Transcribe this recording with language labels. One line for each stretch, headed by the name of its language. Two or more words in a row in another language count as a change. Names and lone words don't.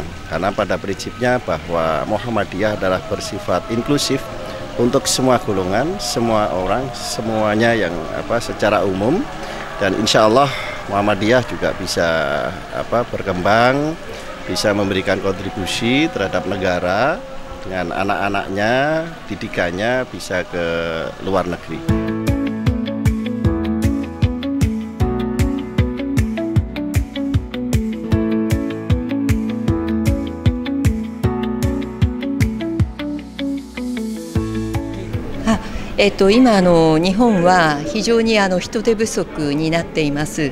Indonesian: Karena pada prinsipnya bahwa Muhammadiyah adalah bersifat inklusif untuk semua golongan, semua orang, semuanya yang secara umum. Dan
Arabic: إن شاء الله
Indonesian: Muhammadiyah juga bisa berkembang, bisa memberikan kontribusi terhadap negara dengan anak-anaknya, didikannya bisa ke luar negeri.
Japanese: 今日本は非常に人手不足になっています。